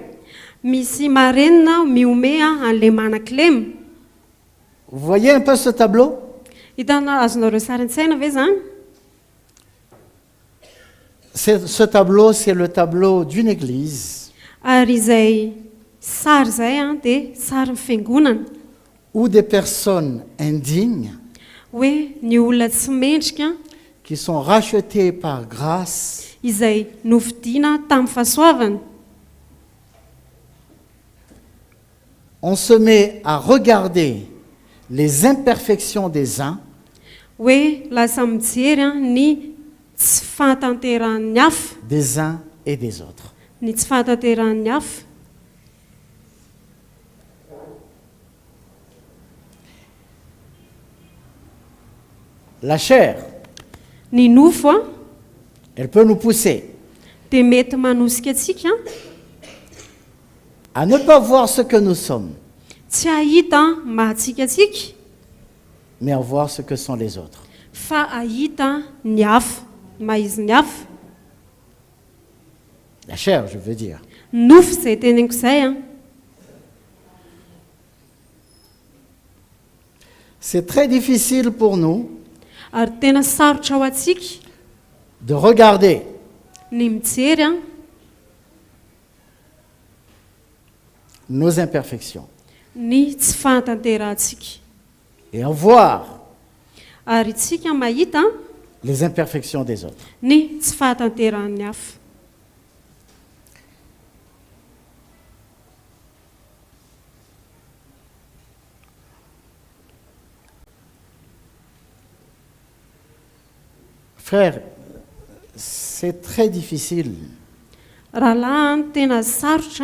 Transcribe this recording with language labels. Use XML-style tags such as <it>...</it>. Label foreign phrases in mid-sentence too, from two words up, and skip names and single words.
<mg>misy marenina miome an'ilay manan-kilema.</mg> <fr>Vous voyez un peu ce tableau?</fr> <mg>Hitana azonareo sary an-tsaina ve zany?</mg> <fr>Ce tableau, c'est le tableau d'une église</fr> <mg>Ary izay sary izay dia sary ny fiangonana,</mg> <fr>où des personnes indignes</fr> <mg>hoe ny olona tsy mendrika</mg> <fr>qui sont rachetées par grâce</fr> <mg>izay novidiana tamin'ny fahasoavana.</mg> <fr>on se met à regarder les imperfections des uns</fr> <mg>Hoe lasa mijery ny tsy fahatanteran'ny hafa,</mg> <fr>des uns et des autres.</fr> <mg>ny tsy fahatanteran'ny hafa.</mg> <fr>La chair,</fr> <mg>Ny nofo</mg> <fr>elle peut nous pousser</fr> <mg>dia mety manosika atsika</mg> <fr>à ne pas voir ce que nous sommes,</fr> <mg>tsy ahita mahatsika atsika,</mg> <fr>mais à voir ce que sont les autres.</fr> <mg>fa ahita ny hafa, maizy ny hafa.</mg> <fr>La chair, je veux dire.</fr> <mg>Nofo izay teneniko izay</mg> <fr>C'est très difficile pour nous</fr> <mg>ary tena sarotra ho atsika</mg> <fr>de regarder</fr> <mg>ny mijery</mg> <fr>nos imperfections</fr> <mg>ny tsy fahatanterantsika,</mg> <fr>et à voir</fr> <mg>ary tsika mahita</mg> <fr>les imperfections des autres.</fr> <mg>ny tsy fahatanteran'ny hafa.</mg> <fr>Frère, c'est très difficile</fr> <mg>Rahalahy tena sarotra</mg>